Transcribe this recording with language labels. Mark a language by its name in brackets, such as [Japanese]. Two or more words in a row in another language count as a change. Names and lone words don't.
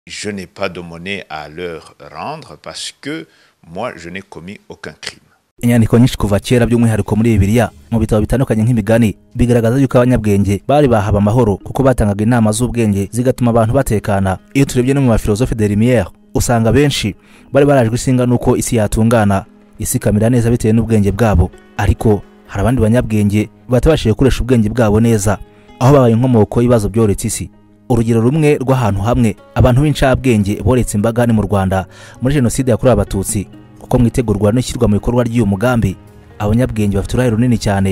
[French] Je n'ai pas de monnaie à leur rendre parce que moi je n'ai commis aucun crime. [Kinyarwanda] Inyandiko nyinshi kuva kera by'umwihariko muri Bibiliya mu bitabo bitandukanye nk'imigani bigaragaza yuko abanyabwenge bari bahaba amahoro kuko batangaga inama z'ubwenge zigatuma abantu batekana. Iyo turebye no mu [French] philosophe de Lumière [Kinyarwanda] usanga benshi bari barajwe isinga nuko isi yatungana, isi kamera neza bitewe n'ubwenge bwabo, ariko hari abandi banyabwenge batabashije gukoresha ubwenge bwabo neza aho babaye inkomoko y'ibibazo byoretse isi. Urugero rumwe rw'ahantu hamwe abantu b'incabwenge boretse imbagane mu Rwanda muri jenoside yakorewe Abatutsi, kuko mwitegurwa no shyirwa mu bikorwa ry'uyu mugambi abanyabwenge bafite uruhare runini cyane.